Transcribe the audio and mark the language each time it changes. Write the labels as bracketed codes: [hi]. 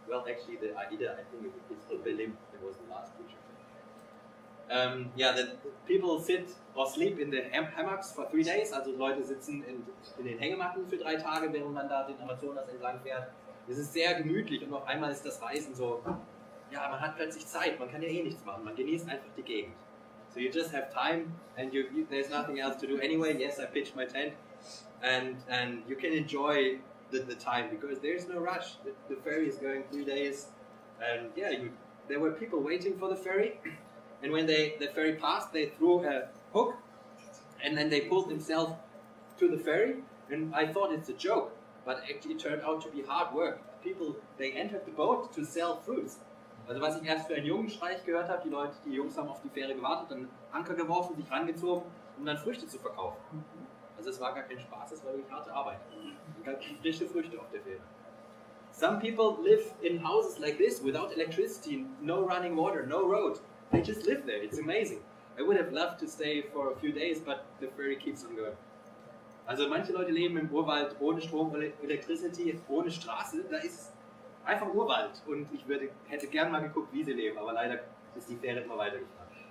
[en] Well, actually, the Aida, I think it's for Belém. It was the last picture. The people sit or sleep in the hammocks for 3 days. [de] Also Leute sitzen in den Hängematten für 3 Tage, während man da den Amazonas entlang fährt. Es ist sehr gemütlich und auf einmal ist das Reisen so, ja, man hat plötzlich Zeit, man kann ja eh nichts machen, man genießt einfach die Gegend. [en] So you just have time and there's nothing else to do anyway. Yes, I pitched my tent and you can enjoy the time because there's no rush. The ferry is going 3 days, and yeah, there were people waiting for the ferry, and when the ferry passed, they threw a hook, and then they pulled themselves to the ferry, and I thought it's a joke, but actually it turned out to be hard work. People, they entered the boat to sell fruits. [de] Also was ich erst für einen Jungenstreich gehört habe, die Jungs haben auf die Fähre gewartet, dann Anker geworfen, sich rangezogen, um dann Früchte zu verkaufen. Also es war gar kein Spaß, es war wirklich harte Arbeit. Ganz frische Früchte auf der Fähre. [en] Some people live in houses like this without electricity, no running water, no road. They just live there, it's amazing. I would have loved to stay for a few days, but the ferry keeps on going. [de] Also manche Leute leben im Urwald ohne Strom, Electricity, ohne Straße, da ist einfach Urwald und ich hätte gern mal geguckt, wie sie leben, aber leider ist die Fähre immer weitergefahren.